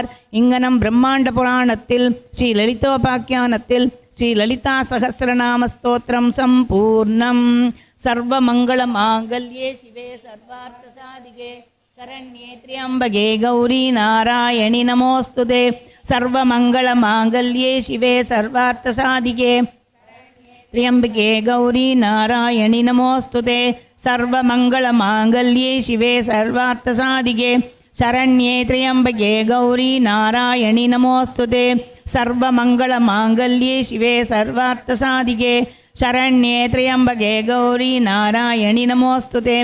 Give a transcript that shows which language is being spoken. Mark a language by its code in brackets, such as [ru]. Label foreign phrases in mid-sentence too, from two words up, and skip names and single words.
[ta] இங்கனம் பிரம்மாண்ட புராணத்தில் ஸ்ரீ லலிதோபாக்கியானத்தில் ஸ்ரீ லலிதா சகஸ்ரநாம ஸ்தோத்திரம் சம்பூர்ணம். [sa] सर्वमङ्गल माङ्गल्ये शिवे सर्वार्थ साधिके शरण्ये त्र्यम्बके गौरि नारायणि नमोस्तुते. सर्वमङ्गल माङ्गल्ये शिवे सर्वार्थ साधिके त्र्यंबके गौरी नारायणि नमोस्तुते. सर्वमंगलमांगल्ये शिवे सर्वार्थसाधिके शरण्ये त्र्यंबके गौरी नारायणि नमोस्तुते. सर्वमंगलमांगल्ये शिवे सर्वार्थसाधिके शरण्ये त्र्यंबके गौरी नारायणि नमोस्तुते.